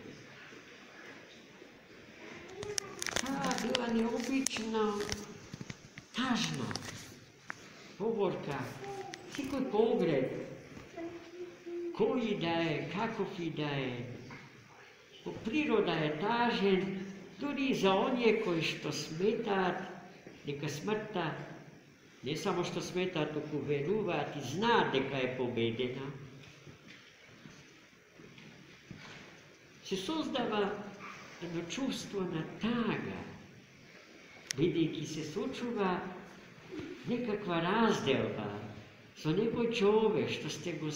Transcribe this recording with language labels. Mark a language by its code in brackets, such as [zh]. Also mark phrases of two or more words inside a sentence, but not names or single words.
[mk] Таа била необична, тажна поворка. Секој погреб, кој да е, каков и да е, по природа е тажен, дури и за оние кои што сметаат дека смртта [sr] ne samo što smeta, [mk] туку веруваат и знаат дека е победена, се создава едно чувство на тага, бидејќи се случува некаква разделба со некој човек што сте го